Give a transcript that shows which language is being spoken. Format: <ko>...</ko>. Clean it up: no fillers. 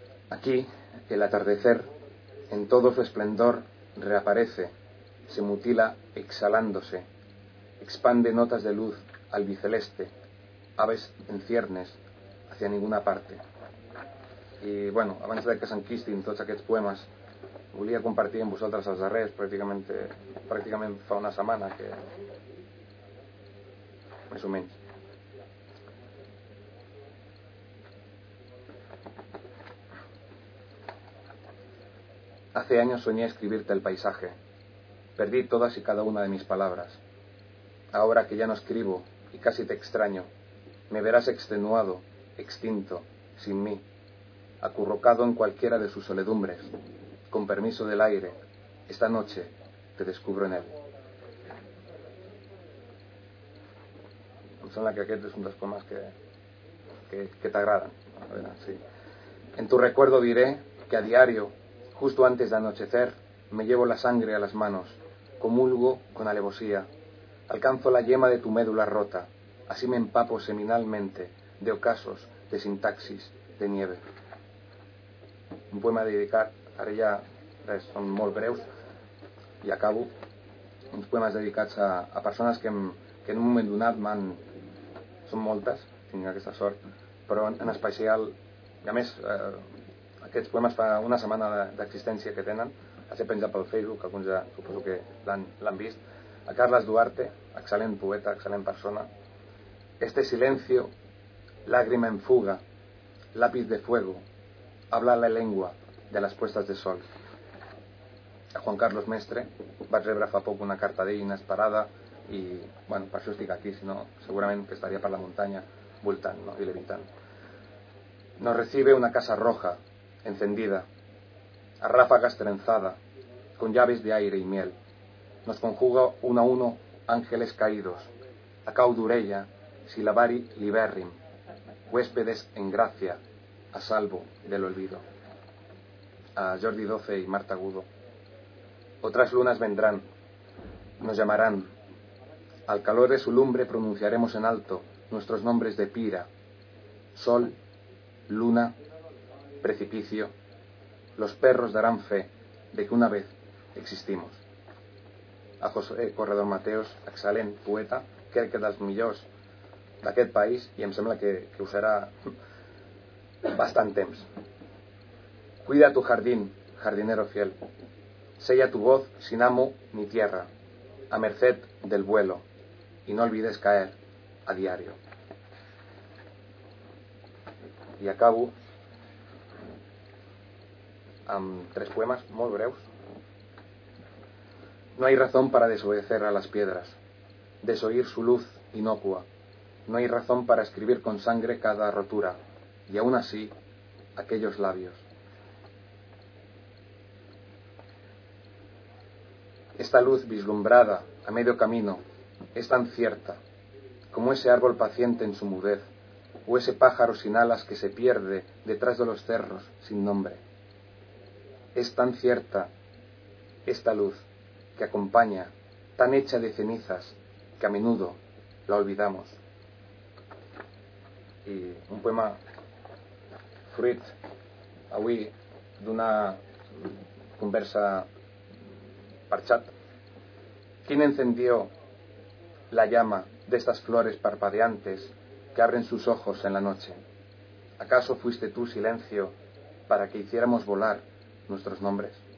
<es>Aquí, el atardecer, en todo su esplendor, reaparece, se mutila exhalándose, expande notas de luz albiceleste, aves en ciernes, hacia ninguna parte.</es> <ca>I, bueno, abans de que s'enquistin tots aquests poemes, volia compartir amb vosaltres els darrers, pràcticament fa una setmana, que... més o menys.</ca> <es>Hace años soñé escribirte el paisaje. Perdí todas y cada una de mis palabras. Ahora que ya no escribo y casi te extraño, me verás extenuado, extinto, sin mí, acurrucado en cualquiera de sus soledumbres. Con permiso del aire, esta noche te descubro en él.</es> <ca>Em sembla que aquest és un dels poemes que t'agraden. A veure, sí.</ca> <es>En tu recuerdo diré que a diario, justo antes de anochecer, me llevo la sangre a las manos, comulgo con alevosía, alcanzo la yema de tu médula rota, así me empapo seminalmente de ocasos, de sintaxis, de nieve.</es> <ca>Un poema a dedicar, ara ja són molt breus, i acabo, uns poemes dedicats a persones que en un moment donat m'han... són moltes, tinc aquesta sort, però en especial, i a més... aquests poemes fa una setmana d'existència que tenen, els he penjat pel Facebook, alguns ja suposo que l'han vist, a Carles Duarte, excel·lent poeta, excel·lent persona.</ca> <es>Este silencio, lágrima en fuga, lápiz de fuego, habla la lengua de las puestas de sol.</es> <ca>A Juan Carlos Mestre, vaig rebre fa poc una carta d'ell inesperada i, bueno, per això estic aquí, si no, segurament que estaria per la muntanya voltant, no, i levitant.</ca> <es>Nos recibe una casa roja, encendida, a ráfagas trenzada, con llaves de aire y miel. Nos conjuga uno a uno ángeles caídos, a caudurella, silabari liberrim, huéspedes en gracia, a salvo del olvido. A Jordi Doce y Marta Agudo. Otras lunas vendrán, nos llamarán. Al calor de su lumbre pronunciaremos en alto nuestros nombres de pira, sol, luna, precipicio, los perros darán fe de que una vez existimos.</es> <ca>A José Corredor Mateos, excelent poeta, crec que dels millors d'aquest país, i em sembla que ho serà bastant temps.</ca> <es>Cuida tu jardín, jardinero fiel, sella tu voz sin amo ni tierra, a merced del vuelo, y no olvides caer a diario.</es> <ca>I acabo amb tres poemes molt breus.</ca> <es>No hay razón para desobedecer a las piedras, desoír su luz inocua. No hay razón para escribir con sangre cada rotura, y aún así, aquellos labios. Esta luz vislumbrada a medio camino es tan cierta como ese árbol paciente en su mudez, o ese pájaro sin alas que se pierde detrás de los cerros sin nombre. Es tan cierta esta luz que acompaña, tan hecha de cenizas, que a menudo la olvidamos. Y un poema</es> <ca>fruit avui d'una conversa per xat.</ca> <es>¿Quién encendió la llama de estas flores parpadeantes que abren sus ojos en la noche? ¿Acaso fuiste tú, silencio, para que hiciéramos volar nuestros nombres?</es>